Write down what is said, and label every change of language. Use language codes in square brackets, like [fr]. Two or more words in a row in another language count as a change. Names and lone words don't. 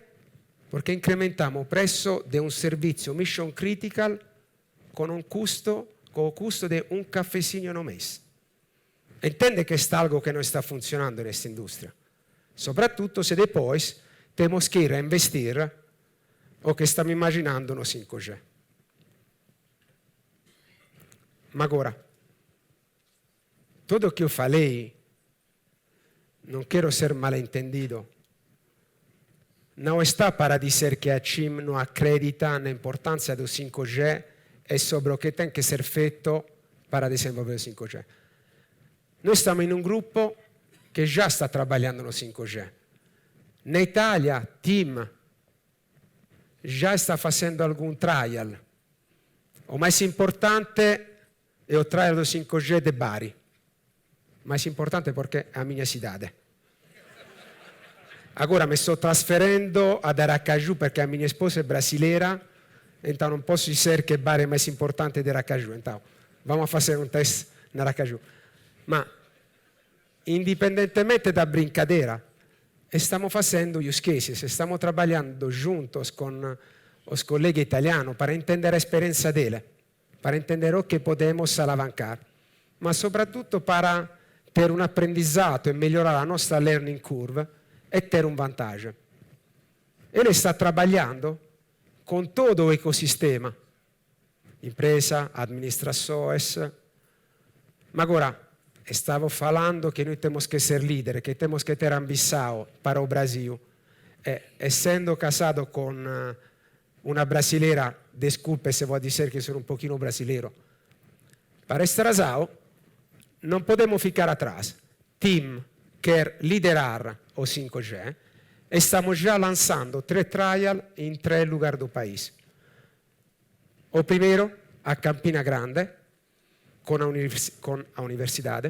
[pt] Porque incrementamos [it] il prezzo di un servizio [en] mission critical [it] con un costo di un caffezinho [pt] no mês. [it] Entende che è algo che non sta funzionando in questa industria. [pt] Soprattutto se depois temos que ir a investir [it] o che stiamo immaginando [pt] no 5G. [it] Ma agora, tutto che io [pt] falei, non quero ser malentendido, [it] non sta [pt] para dizer [it] che a CIM non accredita l'importanza del [pt] 5G e sobre o che tem que ser feito para [it] desenvolver il [pt] 5G. [it] Noi stiamo in un gruppo che già sta trabalhando no 5G. Na Italia, TIM già sta facendo alcun trial. [pt] O mais importante [it] è il trial [pt] do 5G de Bari. Mais importante [it] perché è [pt] a minha cidade. [it] Agora mi sto trasferendo ad Aracaju perché a mia sposa è brasileira. [pt] Então [it] non posso [pt] dizer che Bari è mais importante [it] di Aracaju. [pt] Então, vamos a fazer un test in Aracaju. [it] Ma, indipendentemente da brincadeira, stiamo facendo [en] use cases, [it] stiamo [pt] trabalhando juntos [it] con os colleghi italiani per intendere l'esperienza dele, per intendere o che podemos alavancar, ma soprattutto per ter un apprendizato e migliorare la nostra [en] learning curve [it] e ter un vantaggio. [pt] Ele sta trabalhando con todo o ecosistema, impresa, administrações. Ma agora, stavo falando [it] che noi [pt] temos que ser líder, che temos que ter ambição para o Brasil. [it] Essendo casado con una [pt] brasileira, desculpe se vou dizer que [it] sono un pochino [pt] brasileiro, [it] para essere asao, [pt] non podemos ficar atrás. TIM quer liderar o 5G e [it] stiamo già lanciando 3 trial in 3 luoghi del paese. [pt] O primo a Campina Grande, com a universidade.